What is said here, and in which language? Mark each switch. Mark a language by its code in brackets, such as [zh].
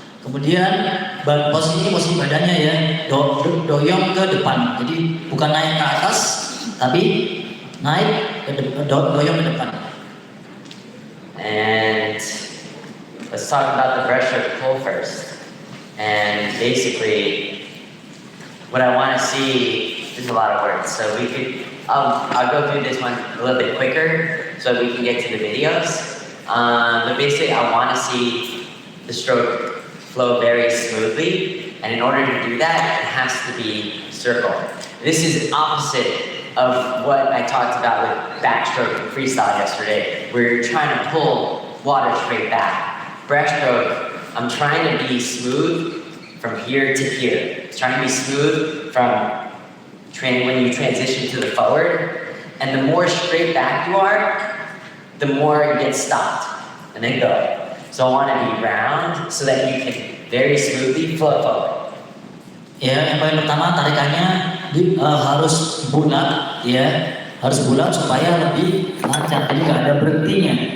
[id] Kemudian posisi badannya ya doyong ke depan, jadi bukan naik ke atas, tapi naik doyong ke depan. [en] And let's talk about the breaststroke pull first. And basically, what I want to see is a lot of words. So I'll go through this one a little bit quicker so we can get to the videos. But basically, I want to see the stroke flow very smoothly. And in order to do that, it has to be circle. This is opposite of what I talked about with backstroke and freestyle yesterday, where you're trying to pull water straight back. Breaststroke, I'm trying to be smooth from here to here. It's trying to be smooth from when you transition to the forward. And the more straight back you are, the more you get stopped and then go. So I want to be round so that you can very smoothly float forward. [id] Ya, yang paling pertama tarikannya harus bulat, ya, harus bulat supaya lebih lancar, jadi nggak ada berhentinya.